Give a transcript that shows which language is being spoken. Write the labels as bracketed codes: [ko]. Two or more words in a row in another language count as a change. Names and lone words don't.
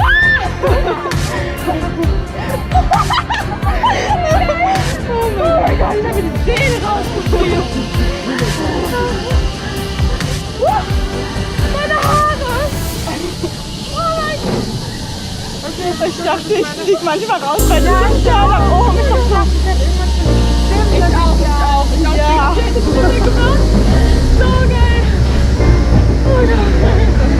[en] Oh my god, [nl] die hebben de tenen rausgeschreeuwd. [de] Meine Haare. Oh mein Gott. Ich dachte, ich fliege manchmal raus, weil die sind ja nach oben. Ich auch. Ja. So geil. Oh Gott.